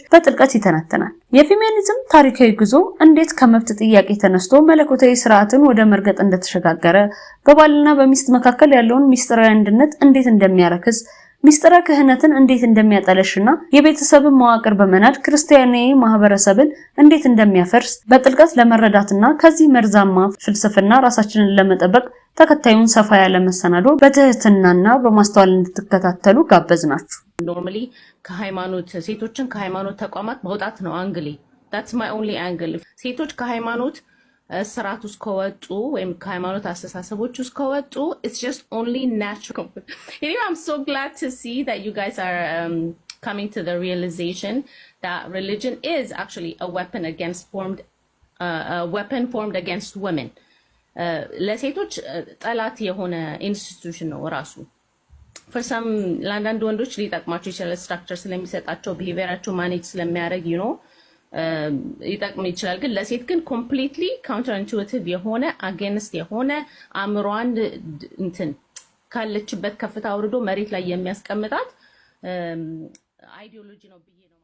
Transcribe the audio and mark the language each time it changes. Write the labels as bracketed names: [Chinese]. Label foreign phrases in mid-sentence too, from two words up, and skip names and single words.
[Amharic] በጥልቀት ይተነተናል። የፌሚኒዝም ታሪካዊ ጉዞ እንዴት ከመብት ጥያቄ ተነስቶ መለኮታዊ ስርዓትን ወደ መርገጥ እንደተሸጋገረ፣ በባልና በሚስት መካከል ያለውን ሚስጥራዊ አንድነት እንዴት እንደሚያረክስ፣ ሚስጥረ ክህነትን እንዴት እንደሚያጠለሽና የቤተሰብን መዋቅር በመናድ ክርስቲያናዊ ማህበረሰብን እንዴት እንደሚያፈርስ በጥልቀት ለመረዳትና ከዚህ መርዛማ ፍልስፍና ራሳችንን ለመጠበቅ ተከታዩን ሰፋ ያለ መሰናዶ በትህትናና በማስተዋል እንድትከታተሉ ጋበዝናችሁ። ኖርማሊ ከሃይማኖት ሴቶችን ከሃይማኖት ተቋማት ማውጣት ነው አንግሌ። [English] that's my only angle። [Amharic] ሴቶች ከሃይማኖት ስርዓት ውስጥ ከወጡ ወይም ከሃይማኖት አስተሳሰቦች ውስጥ ከወጡ [English] it's just only natural. Anyway, I'm so glad to see that you guys are coming to the realization that religion is actually a weapon formed against women. [Amharic] ለሴቶች ጠላት የሆነ ኢንስቲትዩሽን ነው ራሱ። [English] for some [Amharic] ለአንዳንድ ወንዶች ሊጠቅማቸው ይችላል፣ ስትራክቸር ስለሚሰጣቸው ቢሄቪየራቸው ማኔጅ ስለሚያደርግ ይጠቅም ይችላል። ግን ለሴት ግን [English] completely counter intuitive [Amharic] የሆነ አጌንስት የሆነ አእምሯን እንትን ካለችበት ከፍታ አውርዶ መሬት ላይ የሚያስቀምጣት አይዲዮሎጂ ነው ብዬ ነው።